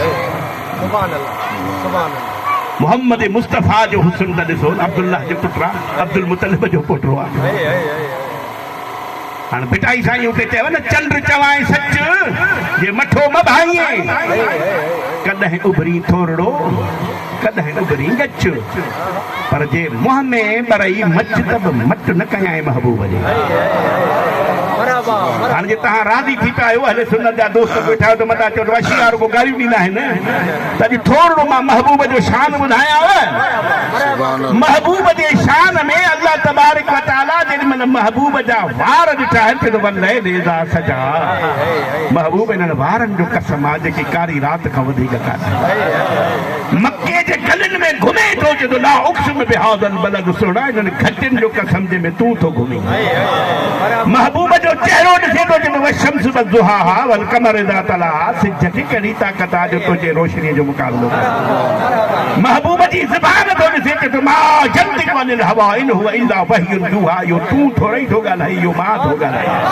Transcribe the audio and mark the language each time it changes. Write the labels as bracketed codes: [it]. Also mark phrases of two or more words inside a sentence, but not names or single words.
[sd] मोहम्मद मुस्तफ़ा जो हुस्न त ॾिसो अब्दुल्लाह जो पुटु आहे अब्दुल मुतलिब जो पुटु आहे हाणे बिटाई साईं हुते चयो न चंड चवाए सच जे मठो म भाईअ कॾहिं उभरी थोरड़ो कॾहिं उभरी गच पर जे मुंहं में बरई मच त बि मट न कयां महबूब जे हाणे जे तव्हां राज़ी थी पिया आहियो अहले सुन्नत जा दोस्त वेठा आहियो त मथां चओ वशीआ रुॻो गारियूं ॾींदा आहिनि त अॼु थोरो मां महबूब जो शान ॿुधायांव महबूब जे शान में [ar] الله تبارك وتعالى [sd] जेॾीमहिल महबूब जा वार ॾिठा आहिनि त [ar] والليل إذا سجى [sd] महबूब इन्हनि वारनि जो कसम आहे जेकी कारी राति खां वधीक कान्हे मके जे गलियुनि में घुमे थो जो [ar] لا أقسم بهذا البلد [sd] सुहिणा इन्हनि घटियुनि जो कसम जंहिंमें तूं थो घुमी महबूब जो चहिरो ॾिसे थो जो [ar] والشمس وضحاها والقمر إذا تلاها [sd] सिज खे कहिड़ी ताक़त आहे जो तुंहिंजे रोशनीअ जो मुक़ाबिलो महबूब जी ज़बान थो ॾिसे त मां [ar] ينطق عن الهوى إن هو إلا وحي يوحى [sd] इहो तूं थोरी थो ॻाल्हाए इहो मां थो ॻाल्हायां